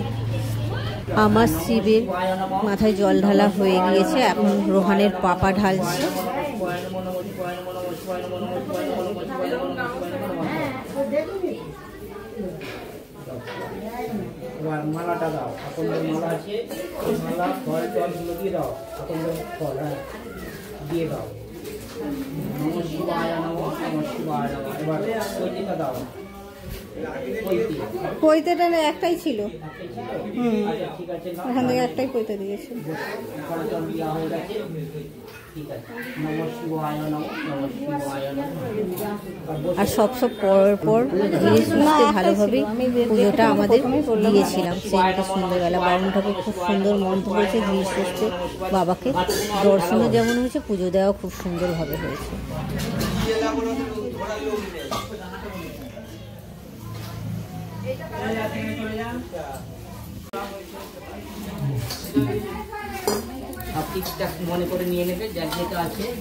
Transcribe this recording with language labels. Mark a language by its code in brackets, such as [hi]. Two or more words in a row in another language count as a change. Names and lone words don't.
[bn] আমার শিবের মাথায় জল ঢালা হয়ে গিয়েছে, এখন রোহানের পাপা ঢালছে। মালাটা দাও, আকন্দের মালা আছে, ওই মালা ফল টলগুলো দিয়ে দাও, আকন্দের ফল, হ্যাঁ দিয়ে দাও। [sa] নমঃ শিবায় নমঃ, নমঃ শিবায় নমঃ। [bn] এবার পৈতেটা দাও। পৈতেটা একটাই ছিল, আচ্ছা ঠিক আছে, ওখান থেকে একটাই পৈতে দিয়েছে। ফল টল দেওয়া হয়ে গেছে, ঠিক আছে। [sa] নমঃ শিবায় নমঃ, নমঃ শিবায় নমঃ। [bn] আর সব পর ধীরে সুস্থে ভালোভাবে পুজোটা আমাদের দিয়েছিলাম। সেইটা সন্ধ্যেবেলা বামুন ঠাকুর খুব সুন্দর মন্ত্র বলছে, ধীরে সুস্থে বাবাকে দর্শনও যেমন হয়েছে, পুজো দেওয়া খুব সুন্দরভাবে হয়েছে। সব ঠিকঠাক মনে করে নিয়ে নেবে, যার যেটা আছে।